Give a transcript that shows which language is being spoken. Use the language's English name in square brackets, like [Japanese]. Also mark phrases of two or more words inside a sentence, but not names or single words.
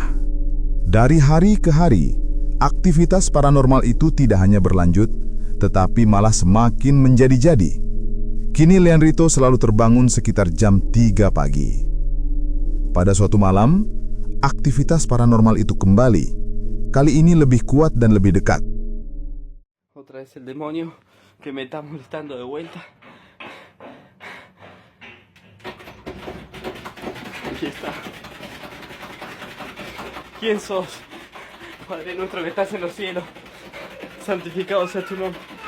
[Indonesian] Dari hari ke hari, aktivitas paranormal itu tidak hanya berlanjut, tetapi malah semakin menjadi-jadi. Kini Lian Rito selalu terbangun sekitar jam 3 pagi. Pada suatu malam, aktivitas paranormal itu kembali. Kali ini lebih kuat dan lebih dekat. [Spanish] Otra vez el demonio que me está molestando de vuelta. Aquí está. ¿Quién sos? Padre nuestro que estás en los cielos, santificado sea tu nombre.